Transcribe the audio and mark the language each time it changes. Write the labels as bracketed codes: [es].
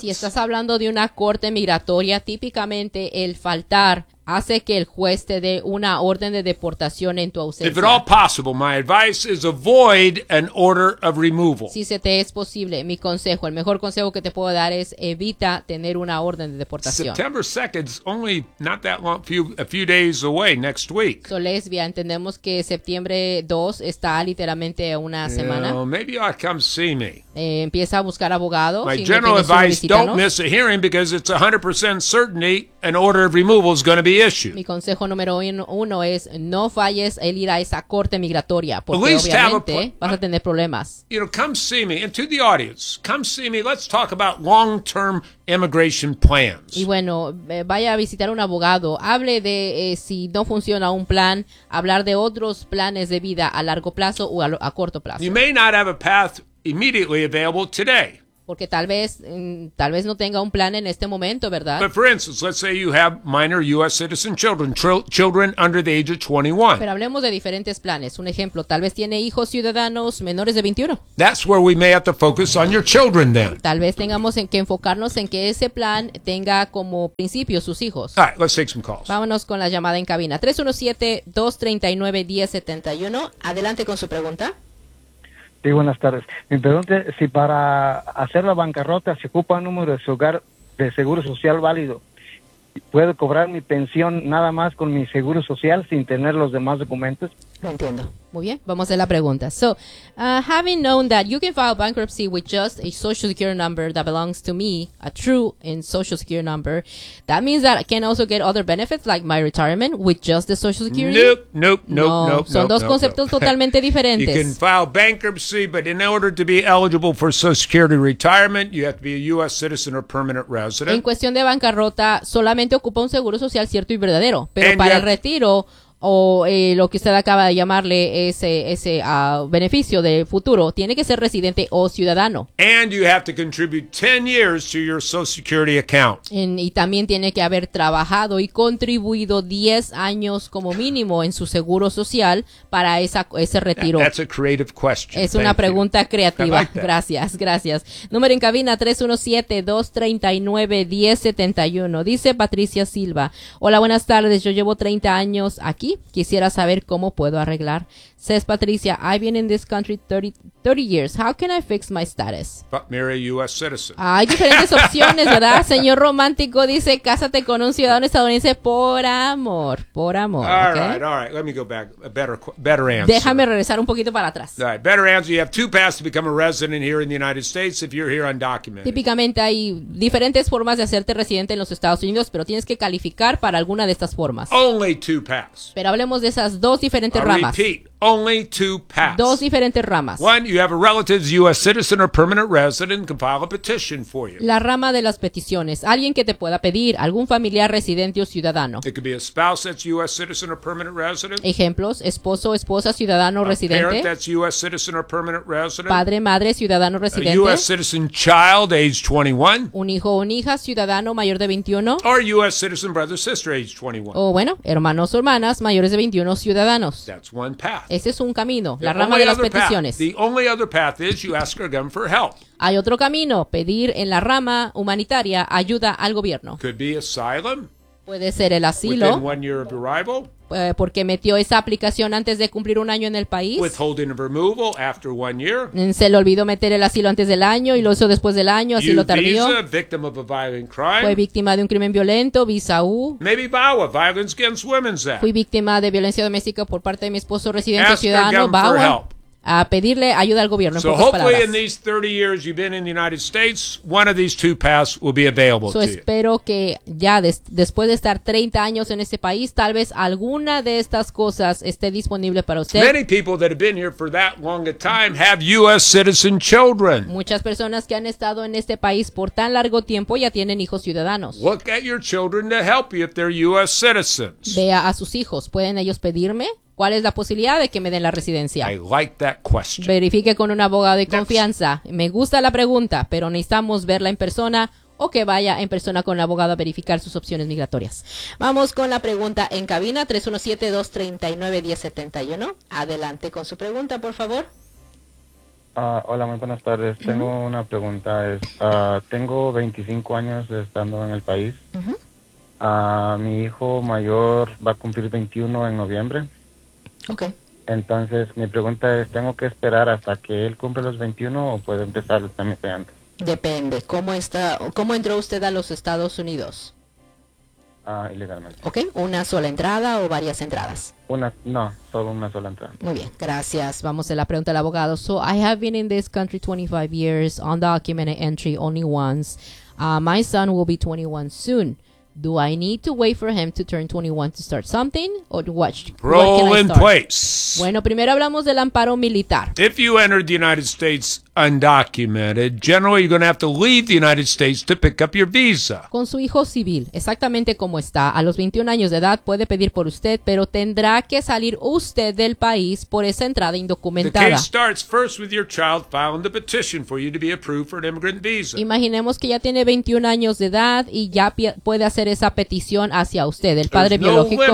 [es] Si estás hablando de una corte migratoria, típicamente el faltar hace que el juez te dé una orden de deportación en tu ausencia. [en] If at all possible, my advice is avoid an order of removal. [es] Si se te es posible, mi consejo, el mejor consejo que te puedo dar es evita tener una orden de deportación. [en] September 2nd is only not that long, a few days away, next week. [es] So, Lesbia, entendemos que septiembre 2 está literalmente una semana. [en] You know, maybe you ought to come see me. [es] Empieza a buscar abogado. [en] My [es] si [en] general [es] no [en] advice, don't miss a hearing because it's 100% certainty an order of removal is going to be issued. [es] Mi consejo número uno es no falles el ir a esa corte migratoria porque obviamente vas a tener problemas. [en] You know, come see me. And to the audience, come see me. Let's talk about long-term immigration plans. [es] Y bueno, vaya a visitar un abogado. Hable de si no funciona un plan, hablar de otros planes de vida a largo plazo o a corto plazo. [en] You may not have a path immediately available today. [es] Porque tal vez no tenga un plan en este momento, ¿verdad? [en] But for instance, let's say you have minor U.S. citizen children, children under the age of 21. [es] Pero hablemos de diferentes planes. Un ejemplo, tal vez tiene hijos ciudadanos menores de 21. [en] That's where we may have to focus on your children then. [es] Tal vez tengamos que enfocarnos en que ese plan tenga como principio sus hijos. [en] All right, let's take some calls. [es] Vámonos con la llamada en cabina. 317-239-1071. Adelante con su pregunta. Sí, buenas tardes. Mi pregunta es si para hacer la bancarrota se ocupa un número de su hogar de seguro social válido. ¿Puedo cobrar mi pensión nada más con mi seguro social sin tener los demás documentos? Lo entiendo. Muy bien, vamos a hacer la pregunta. [en] So, having known that you can file bankruptcy with just a social security number that belongs to me, a true and social security number, that means that I can also get other benefits like my retirement with just the social security? Nope. [es] Son dos [en] nope, [es] conceptos [en] nope. [es] Totalmente diferentes. [en] You can file bankruptcy, but in order to be eligible for social security retirement, you have to be a U.S. citizen or permanent resident. [es] En cuestión de bancarrota, solamente ocupa un seguro social cierto y verdadero. Pero and para el retiro, o lo que usted acaba de llamarle ese beneficio de futuro, tiene que ser residente o ciudadano. [en] And you have to contribute 10 years to your Social Security account. [es] Y también tiene que haber trabajado y contribuido 10 años como mínimo en su seguro social para ese retiro. [en] That's a creative question. [es] Es una pregunta creativa. Like gracias, gracias. Número en cabina 317-239-1071. Dice Patricia Silva. Hola, buenas tardes. Yo llevo 30 años aquí. Quisiera saber cómo puedo arreglar. [en] Says Patricia, I've been in this country 30 years. How can I fix my status? But marry a U.S. citizen. [es] Hay diferentes opciones, ¿verdad? Señor romántico dice, cásate con un ciudadano estadounidense por amor. [en] All right. Let me go back. A better answer. [es] Déjame regresar un poquito para atrás. [en] All right, better answer. You have two paths to become a resident here in the United States if you're here undocumented. [es] Típicamente hay diferentes formas de hacerte residente en los Estados Unidos, pero tienes que calificar para alguna de estas formas. [en] Only two paths. [es] Pero hablemos de esas dos diferentes ramas. [en] Repeat. Only two paths. [es] Dos diferentes ramas. [en] One, you have a relative, U.S. citizen or permanent resident, can file a petition for you. [es] La rama de las peticiones. Alguien que te pueda pedir, algún familiar residente o ciudadano. [en] It could be a spouse that's U.S. citizen or permanent resident. [es] Ejemplos, esposo, esposa, ciudadano o residente. [en] A parent that's U.S. citizen or permanent resident. [es] Padre, madre, ciudadano residente. [en] A U.S. citizen child, age 21. [es] Un hijo o una hija, ciudadano mayor de 21. [en] Or U.S. citizen brother, sister, age 21. [es] O bueno, hermanos o hermanas mayores de 21, ciudadanos. [en] That's one path. [es] Ese es un camino, la rama de las peticiones. [en] The only other path is you ask our government for help. [es] Hay otro camino, pedir en la rama humanitaria ayuda al gobierno. [en] Could be asylum. [es] Puede ser el asilo. [en] Within 1 year of arrival. [es] Porque metió esa aplicación antes de cumplir un año en el país. [en] Withholding of removal after 1 year. [es] Se le olvidó meter el asilo antes del año y lo hizo después del año, así U lo tardió. [en] Visa, victim of a violent crime. [es] Fue víctima de un crimen violento, visa U. [en] Maybe VAWA, violence against women's act. [es] Fui víctima de violencia doméstica por parte de mi esposo residente o ciudadano, VAWA. A pedirle ayuda al gobierno, en pocas palabras. [en] So hopefully in these 30 years you've been in the United States, one of these two paths will be available to you. [es] So espero que ya después de estar 30 años en este país, tal vez alguna de estas cosas esté disponible para usted. [en] Many people that have been here for that long a time have U.S. citizen children. [es] Muchas personas que han estado en este país por tan largo tiempo ya tienen hijos ciudadanos. [en] Look at your children to help you if they're U.S. citizens. [es] Vea a sus hijos. ¿Pueden ellos pedirme? ¿Cuál es la posibilidad de que me den la residencia? [en] I like that question. [es] Verifique con un abogado de confianza. Me gusta la pregunta, pero necesitamos verla en persona o que vaya en persona con el abogado a verificar sus opciones migratorias. Vamos con la pregunta en cabina 317-239-1071. Adelante con su pregunta, por favor. Hola, muy buenas tardes. Uh-huh. Tengo una pregunta. Tengo 25 años estando en el país. Uh-huh. Mi hijo mayor va a cumplir 21 en noviembre. Okay. Entonces, mi pregunta es, ¿tengo que esperar hasta que él cumpla los 21 o puede empezar también antes? Depende. ¿Cómo entró usted a los Estados Unidos? Ilegalmente. Okay. ¿Una sola entrada o varias entradas? Solo una sola entrada. Muy bien, gracias. Vamos a la pregunta del abogado. [en] So, I have been in this country 25 years, undocumented entry only once. My son will be 21 soon. Do I need to wait for him to turn 21 to start something? Or watch? Roll in place. [es] Bueno, primero hablamos del amparo militar. [en] If you entered the United States undocumented, generally you're going to have to leave the United States to pick up your visa. [es] Con su hijo civil, exactamente como está, a los 21 años de edad puede pedir por usted, pero tendrá que salir usted del país por esa entrada indocumentada. [en] The case starts first with your child filing the petition for you to be approved for an immigrant visa. [es] Imaginemos que ya tiene 21 años de edad y ya puede hacer esa petición hacia usted, el padre biológico.